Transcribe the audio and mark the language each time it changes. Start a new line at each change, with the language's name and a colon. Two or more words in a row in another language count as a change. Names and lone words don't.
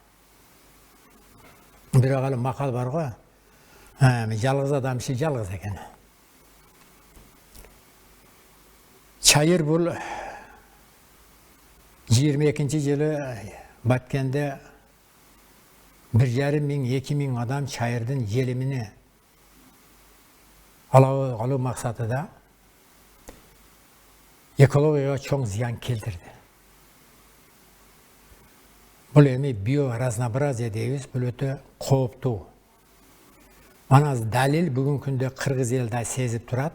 Kyrgyz: Бирок ал макал бар го, жалгыз адам иши жалгыз экен. Чайыр бул 22 жылы Баткенде 1,5 мың, 2 мың адам чайырдын желимини алуу максатыда экологияга чоң зыян келтирди. Бул эми биоразнообразие дейбиз, бул өтө кооптуу. Ана далил бүгүнкү күндө кыргыз эл да сезип турат.